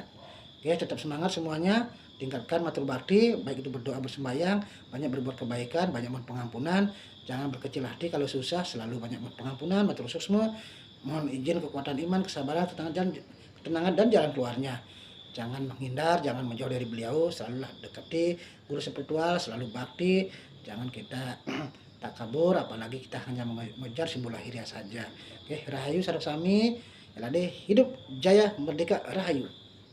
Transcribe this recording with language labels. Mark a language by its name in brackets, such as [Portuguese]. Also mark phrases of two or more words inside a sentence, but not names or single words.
[Indonesian] Oke, tetap semangat semuanya, tingkatkan [Javanese] matur bakti, [Indonesian] baik itu berdoa, bersembahyang, banyak berbuat kebaikan, banyak mohon pengampunan, jangan berkecil hati kalau susah, selalu banyak mohon pengampunan, matur semua, mohon izin kekuatan iman, kesabaran, ketenangan dan jalan keluarnya. Jangan menghindar, jangan menjauh dari beliau, selalulah dekati guru spiritual, selalu bakti, jangan kita tak kabur, apalagi kita hanya mengejar simbol lahiriah saja. Oke, [Javanese] rahayu sareng sami, elade hidup jaya merdeka rahayu.